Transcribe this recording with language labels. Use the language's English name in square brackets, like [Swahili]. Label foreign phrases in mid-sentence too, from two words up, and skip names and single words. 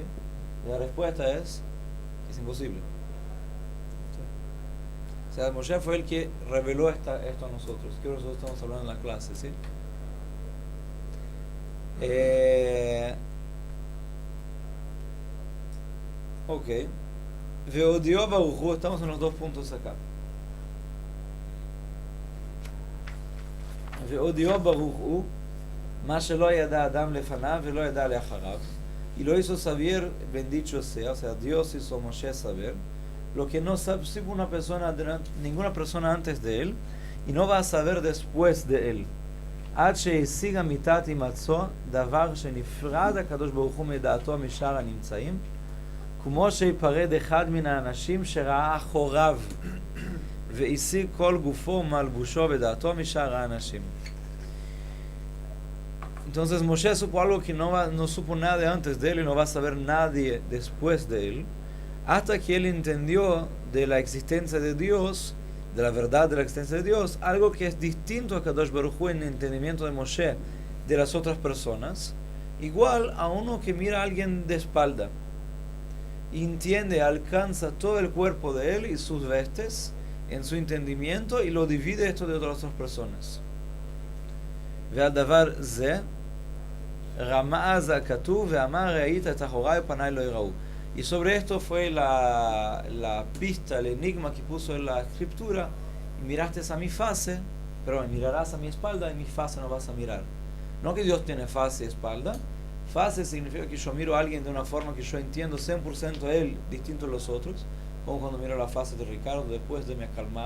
[Spanish] La respuesta es que es imposible. O sea, Moshe fue el que reveló esto a nosotros, que nosotros estamos hablando en la clase, ¿sí? Ok. [Hebrew] והודיעו ברוך הוא, [Spanish] estamos en los 2 puntos acá. [Hebrew] והודיעו ברוך הוא, מה שלא ידע אדם לפניו ולא ידע לאחריו, [Spanish] y lo hizo saber, bendito sea, o sea, Dios hizo Moshe saber lo que no sabe ninguna persona antes de él, y no va a saber después de él. [Hebrew] עד שהשיג אמיתת הימצאו, דבר שנפרד הקדוש ברוך הוא מדעתו משאר הנמצאים, כמו שיפרד אחד מן האנשים שראה אחוריו, והשיג כל גופו ומלבושו ודעתו משאר האנשים. [Spanish] Entonces Moshe supo algo que no supo nadie antes de él y no va a saber nadie después de él, hasta que él entendió de la existencia de Dios, de la verdad de la existencia de Dios, algo que es distinto a [Hebrew] הקדוש ברוך הוא [Spanish] en el entendimiento de Moshe de las otras personas, igual a uno que mira a alguien de espalda, entiende, alcanza todo el cuerpo de él y sus vestes en su entendimiento y lo divide esto de otras personas. [Hebrew] והדבר זה רמז הכתוב ואמר ראית את אחוריי ופניי לא יראו. [Spanish] Y sobre esto fue la pista, el enigma que puso en la escritura: miraste a mi fase, pero mirarás a mi espalda y mi fase no vas a mirar. No que Dios tiene fase y espalda. Fase significa que yo miro a alguien de una forma que yo entiendo 100% a él, distinto a los otros, como cuando miro la fase de Ricardo después de me acalmar.